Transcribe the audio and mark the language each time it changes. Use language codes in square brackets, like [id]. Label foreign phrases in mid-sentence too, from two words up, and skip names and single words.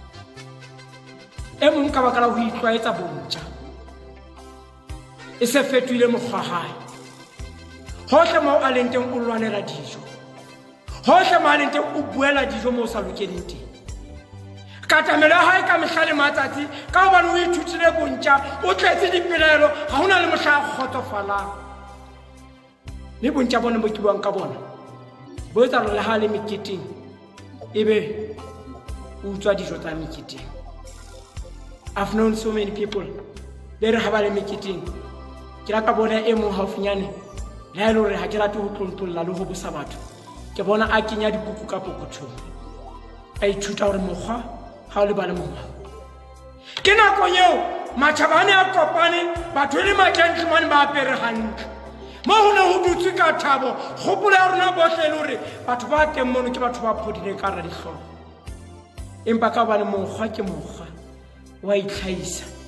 [st] e mong ka baka la ho itlwaetsa bontja e se fetohile mokgwa hae hohle moo a leng teng o lwanela dijo hohle moo a leng teng o buela dijo moo o sa lokeleng teng katamelo ya hae ka mehla le matsatsi ka hobane o ithutile bontja o tletse dipelaelo ha hona le mohla a kgotsofalang mme bontja bona bo ke buang ka bona bo etsa le ha le meketeng ebe o utswa dijo tsa meketeng. [en] I've known so many people [st] be re ha ba le meketeng ke la ka bona e mong haufinyane le ha re ha ke rate ho tlontlolla le ho busa batho ke bona a kenya dikuku ka pokothong a ithuta hore mokgwa ha o le ba le mongwe ke nako eo matjhabane a kopane batho le ma-gentleman ba apere hantle mo ho ne ho dutse ka thabo kgopolo ya rona bohle le hore batho ba teng mono ke batho ba phodileng ka ra dihlooho empa ka hobane mokgwa ke mokgwa wa itlhaisa